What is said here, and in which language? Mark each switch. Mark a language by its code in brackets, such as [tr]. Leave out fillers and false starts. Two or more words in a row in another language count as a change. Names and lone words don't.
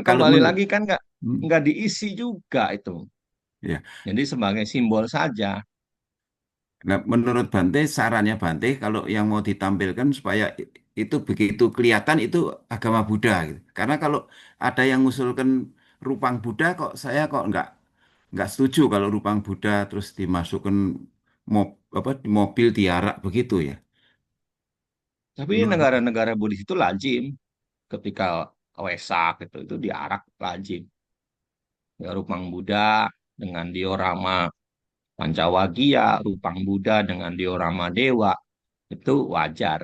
[id] kalau kembali menurut lagi kan nggak diisi juga itu. ya, Jadi sebagai simbol saja. nah, menurut Bante, sarannya Bante kalau yang mau ditampilkan supaya itu begitu kelihatan itu agama Buddha gitu. Karena kalau ada yang ngusulkan rupang Buddha kok nggak setuju kalau rupang Buddha terus dimasukkan di mobil diarak begitu ya. Tapi Menurut Bante. negara-negara Buddhis itu lazim ketika Wesak itu diarak lazim. Ya, Rupang Buddha dengan diorama Pancawagya, Rupang Buddha dengan diorama Dewa itu wajar.